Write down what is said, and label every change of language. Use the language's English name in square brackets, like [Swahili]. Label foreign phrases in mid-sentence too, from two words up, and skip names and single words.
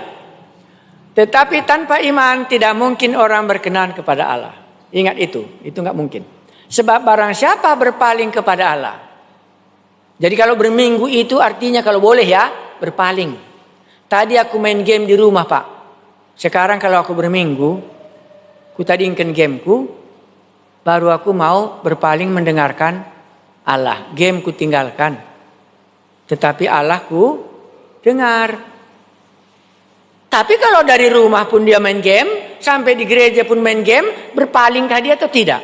[Indonesian] Tetapi tanpa iman tidak mungkin orang berkenan kepada Allah. Ingat itu nggak mungkin. Sebab barang siapa berpaling kepada Allah. Jadi kalau berminggu itu artinya kalau boleh ya berpaling. Tadi aku main game di rumah Pak. Sekarang kalau aku berminggu, [Batak Karo] ku tadingkan gameku, [Indonesian] baru aku mau berpaling mendengarkan Allah. Game ku tinggalkan. Tetapi Allah ku dengar. Tapi kalau dari rumah pun dia main game, sampai di gereja pun main game, berpalingkah dia atau tidak?